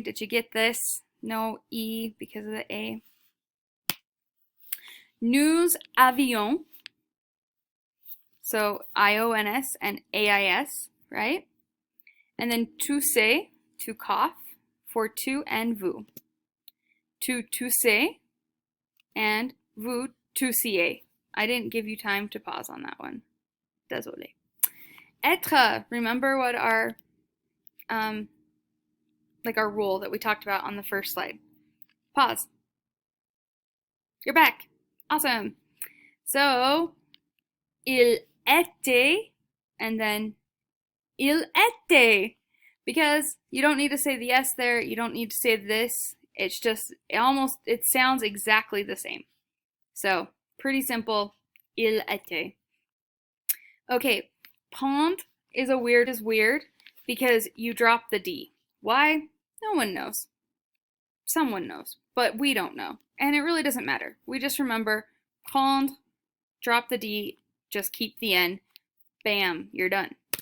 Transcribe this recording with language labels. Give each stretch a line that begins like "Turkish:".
English: Did you get this? No E because of the A.
French: Nous avions.
English: So IONS and AIS, right? And then tousser, to cough, for tu and vous.
French: Tu toussez and vous toussiez.
English: I didn't give you time to pause on that one.
French: Désolé.
English: Être, remember what our our rule that we talked about on the first slide. Pause. You're back. Awesome. So,
French: il était,
English: and then
French: il était,
English: because you don't need to say the S there, you don't need to say this, it's just, it sounds exactly the same. So, pretty simple,
French: il était.
English: Okay, prendre is weird because you drop the D. Why? No one knows. Someone knows, but we don't know. And it really doesn't matter. We just remember prendre, drop the D, just keep the N, bam, you're done.